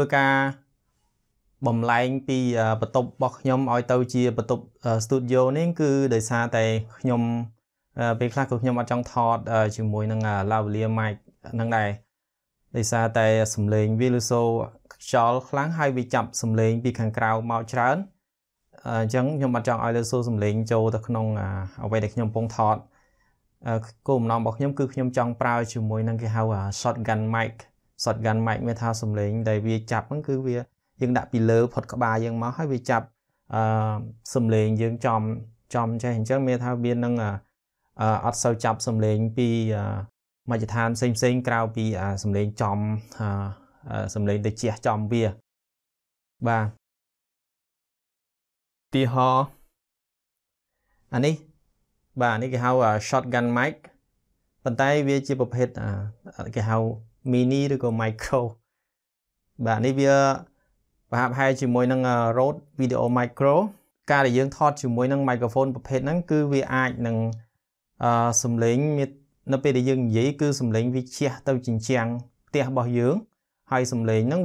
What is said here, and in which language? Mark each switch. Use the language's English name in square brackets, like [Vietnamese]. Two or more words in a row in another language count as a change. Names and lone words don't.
[Khmer] ការបំលែងពីបន្ទប់របស់ខ្ញុំឲ្យទៅជាបន្ទប់ studio នេះគឺដោយសារតែខ្ញុំពេលខ្លះក៏ខ្ញុំអត់ចង់ថតជាមួយនឹង [English] lavalier mic [Khmer] ហ្នឹងដែរ ដោយសារតែសំឡេងវាលសូខ្យល់ខ្លាំងហើយវាចាប់សំឡេងពីខាងក្រៅមកច្រើនអញ្ចឹងខ្ញុំអត់ច ង់ឲ្យលើសូសំឡេងចូលទៅក្នុងអ្វីដែលខ្ញុំកំពុងថតគោលបំណងរបស់ខ្ញុំគឺខ្ញុំចង់ប្រើជាមួយនឹងគេហៅ [English] shotgun mic [Khmer] មានថាសំឡេងដែលវាចាប់ហ្នឹងគឺវាយើងដាក់ពីលើផុតក្បាលយើងមកហើយវាចាប់សំឡេងយើងចំចេះអញ្ចឹងមានថាវានឹងអត់សូវចាប់សំឡេងពីមជ្ឈដ្ឋានផ្សេងក្រៅពីសំឡេងចំសំឡេងទៅជះចំវាបាទ ទីហោអានេះបាទនេះគេហៅ [English] shotgun mic [Khmer] ប៉ុន្តែវាជាប្រភេទគេហៅ mini ឬក៏ micro បាទនេះវាប្រហែលជាមួយនឹង Rode Video Micro ការដែលយើងថតជាមួយនឹង microphone ប្រភេ ទហ្នឹងគឺវាអាចនឹងសំឡេងនៅពេលដែលយើងនិយាយគឺសំឡេងវាជះទៅជញ្ជាំងផ្ទះរបស់យើងហើយសំឡេងហ្នឹង